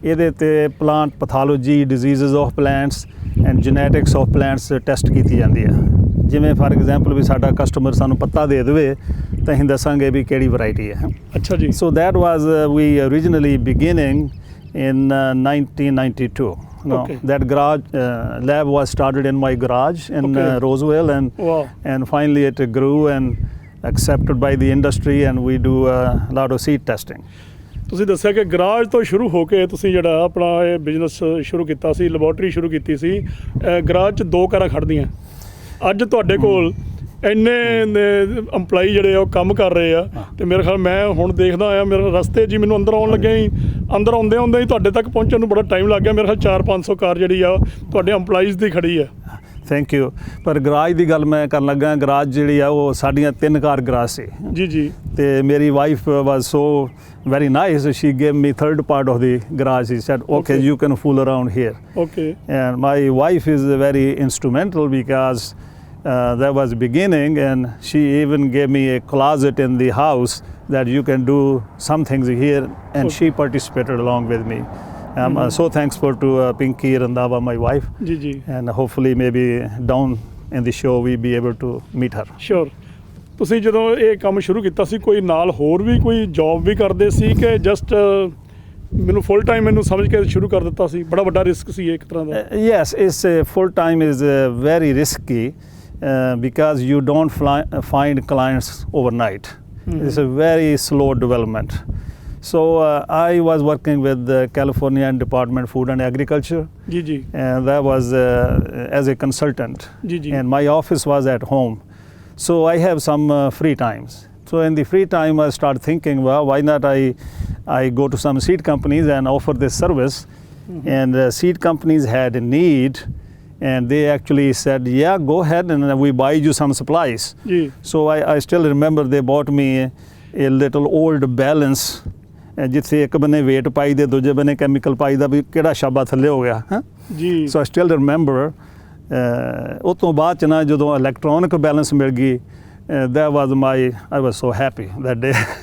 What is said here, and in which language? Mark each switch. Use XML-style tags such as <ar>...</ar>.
<pa>ਇਹਦੇ ਤੇ plant pathology,</pa> <en>diseases of plants and genetics of plants</en> <pa>test ਕੀਤੀ ਜਾਂਦੀ ਆ। ਜਿਵੇਂ</pa> <en>for example</en> <pa>ਵੀ ਸਾਡਾ ਕਸਟਮਰ ਸਾਨੂੰ ਪੱਤਾ ਦੇ ਦੇਵੇ ਤਾਂ ਅਸੀਂ ਦੱਸਾਂਗੇ ਵੀ ਕਿਹੜੀ ਵੈਰਾਈਟੀ ਹੈ। ਅੱਛਾ ਜੀ।</pa> <en>So that was we originally beginning in 1992. Okay. That garage lab was started in my garage in Okay. Roseville, and finally it grew and accepted by the industry, and we do a lot of seed testing.</en> <pa>ਤੁਸੀਂ ਦੱਸਿਆ ਕਿ garage ਤੋਂ ਸ਼ੁਰੂ ਹੋ ਕੇ ਤੁਸੀਂ ਜਿਹੜਾ ਆਪਣਾ ਇਹ ਬਿਜ਼ਨਸ ਸ਼ੁਰੂ ਕੀਤਾ ਸੀ, ਲੈਬੋਰਟਰੀ ਸ਼ੁਰੂ ਕੀਤੀ ਸੀ। ਗਰਾਜ 'ਚ ਦੋ ਕਾਰਾਂ ਖੜ੍ਹਦੀਆਂ। ਅੱਜ ਤੁਹਾਡੇ ਕੋਲ ਇੰਨੇ ਇੰਪਲਾਈ ਜਿਹੜੇ ਆ ਉਹ ਕੰਮ ਕਰ ਰਹੇ ਆ, ਤੇ ਮੇਰੇ ਖਿਆਲ ਮੈਂ ਹੁਣ ਦੇਖਦਾ ਆਇਆ, ਮੇਰੇ ਰਸਤੇ ਜੀ ਮੈਨੂੰ ਅੰਦਰ ਆਉਣ ਲੱਗਿਆ ਹੀ, ਅੰਦਰ ਆਉਂਦੇ ਹੀ ਤੁਹਾਡੇ ਤੱਕ ਪਹੁੰਚਣ ਨੂੰ ਬੜਾ ਟਾਈਮ ਲੱਗ ਗਿਆ। ਮੇਰੇ ਖਿਆਲ 400-500 ਕਾਰ ਜਿਹੜੀ ਆ ਤੁਹਾਡੇ ਇੰਪਲਾਈਜ਼ ਦੀ ਖੜੀ ਆ। Thank you. ਪਰ ਗਰਾਜ ਦੀ ਗੱਲ ਮੈਂ ਕਰਨ ਲੱਗਾ, ਗਰਾਜ ਜਿਹੜੀ ਆ ਉਹ ਸਾਡੀਆਂ 3 ਕਾਰ ਗਰਾਜ ਸੀ ਜੀ ਜੀ। ਤੇ ਮੇਰੀ</pa> <en>Wife was so very nice, she gave me third part of the garage. She said, okay, you can fool around here. Okay. And my wife is very instrumental because that was beginning, and she even gave me a closet in the house that you can do some things here, and she participated along with me. I'm so thankful to Pinky Randhawa, my wife.</en> <pa>ਜੀ ਜੀ।</pa> <en>And hopefully maybe down in the show we'll be able to meet her. Sure.</en> <pa>ਤੁਸੀਂ ਜਦੋਂ ਇਹ ਕੰਮ ਸ਼ੁਰੂ ਕੀਤਾ ਸੀ, ਕੋਈ ਨਾਲ ਹੋਰ ਵੀ ਕੋਈ ਜੌਬ ਵੀ ਕਰਦੇ ਸੀ ਕਿ ਜਸਟ ਮੈਨੂੰ ਫੁੱਲ ਟਾਈਮ ਮੈਨੂੰ ਸਮਝ ਕੇ ਸ਼ੁਰੂ ਕਰ ਦਿੱਤਾ ਸੀ? ਬੜਾ ਵੱਡਾ ਰਿਸਕ ਸੀ ਇੱਕ ਤਰ੍ਹਾਂ ਦਾ।</pa> <en>Yes, it's full time is very risky because you don't find clients overnight. It's a very slow development. So I was working with the California Department of Food and Agriculture.</en> <pa>Ji ji.</pa> <en>And that was as a consultant.</en> <pa>Ji ji.</pa> <en>And my office was at home. So I have some free times. So in the free time I start thinking, well, why not I go to some seed companies and offer this service. And seed companies had a need, and they actually said, yeah, go ahead and we buy you some supplies.</en> <pa>Ji.</pa> <en>So I still remember they bought me a little old balance,</en> <pa>ਜਿੱਥੇ ਇੱਕ ਬੰਨੇ wait ਪਾਈ ਦੇ, ਦੂਜੇ ਬੰਨੇ chemical ਪਾਈ ਦਾ, ਵੀ ਕਿਹੜਾ ਸ਼ਾਬਾ ਥੱਲੇ ਹੋ ਗਿਆ ਜੀ।</pa> <en>So I still remember.</en> <pa>ਉਹ ਤੋਂ ਬਾਅਦ 'ਚ ਨਾ ਜਦੋਂ ਇਲੈਕਟ੍ਰੋਨਿਕ ਬੈਲੈਂਸ ਮਿਲ ਗਈ,</pa> <en>that was I was so happy that day.</en>